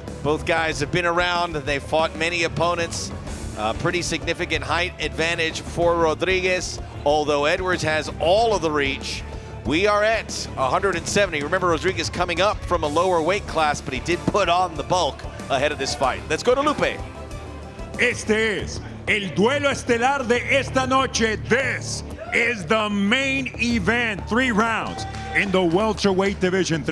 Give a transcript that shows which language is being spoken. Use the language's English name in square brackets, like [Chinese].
[English] Both guys have been around. They've fought many opponents. Pretty significant height advantage for Rodriguez, although Edwards has all of the reach. We are at 170. Remember, Rodriguez coming up from a lower weight class, but he did put on the bulk ahead of this fight. Let's go to Lupe. [Spanish] Este es el duelo estelar de esta noche. [English] This is the main event. 3 rounds in the welterweight division.